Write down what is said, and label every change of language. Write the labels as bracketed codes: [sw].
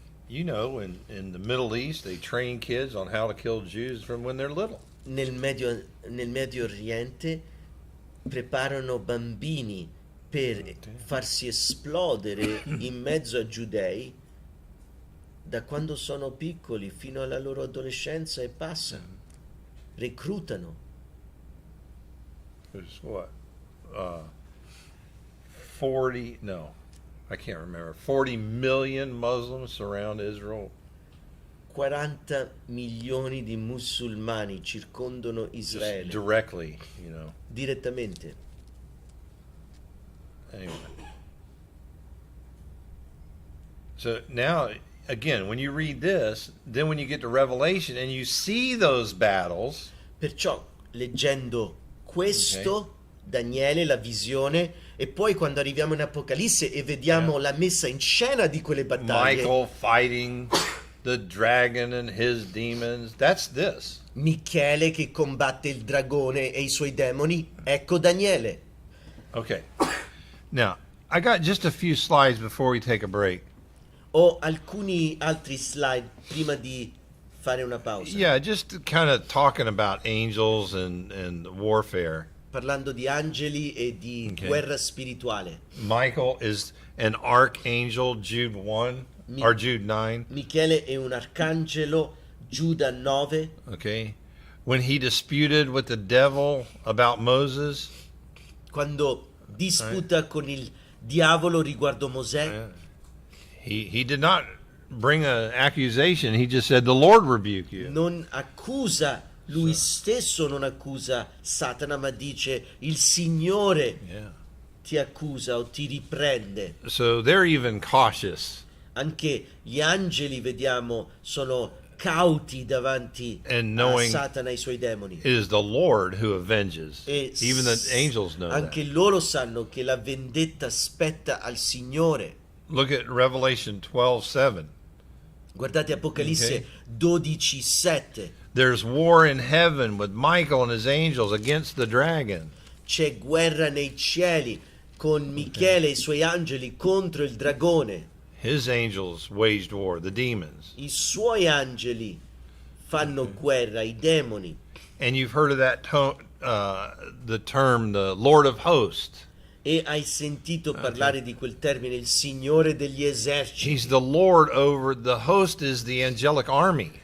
[en] you know, in the Middle East, they train kids on how to kill Jews from when they're little. [it] Nel Medio Oriente preparano bambini per farsi esplodere in mezzo a giudei da quando sono piccoli fino alla loro adolescenza e passa. Reclutano. [en] There's what? 40, no, I can't remember. 40 million Muslims surround Israel. [it] 40 milioni di musulmani circondano [en] Just [it] Israele [en] directly, you know. [it] direttamente. [en] Anyway. So now, again, when you read this, then when you get to Revelation and you see those battles, [it] Perciò, leggendo questo, Daniele, la visione, e poi quando arriviamo in Apocalisse e vediamo la messa in scena di quelle battaglie, [en] Michael fighting the dragon and his demons, that's this. [it] Michele che combatte il dragone e i suoi demoni, ecco Daniele. [en] Okay. Now, I got just a few slides before we take a break. [it] Ho alcuni altri slide prima di fare una pausa. [en] Yeah, just kind of talking about angels and warfare. [it] Parlando di angeli e di guerra spirituale. [en] Michael is an archangel, Jude 1 or Jude 9. [it] Michele è un arcangelo, Giuda 9. [en] Okay. When he disputed with the devil about Moses, [it] Quando disputa con il diavolo riguardo Mosè, [en] he did not bring an accusation. He just said, "The Lord rebuke you." [it] non accusa lui stesso, non accusa Satana, ma dice il Signore [en] Yeah. [it] ti accusa o ti riprende. [en] So they're even cautious. [it] Anche gli angeli, vediamo, sono cauti davanti [en] And [it] a [en] knowing [it] Satana e i suoi demoni. [en] It is the Lord who avenges. [it] E [en] Even the angels know [it] anche [en] that. [it] loro sanno che la vendetta spetta al Signore. [en] Look at Revelation 12:7. [it] Guardate Apocalisse 12:7. [en] There's war in heaven with Michael and his angels against the dragon. [it] C'è guerra nei cieli con Michele e i suoi angeli contro il dragone. [en] His angels waged war, the demons. [it] I suoi angeli fanno guerra, i demoni. [en] And you've heard of that the term, the Lord of Hosts. [it] E hai sentito parlare di quel termine, il Signore degli eserciti. [en] He's the Lord over, the host is the angelic army.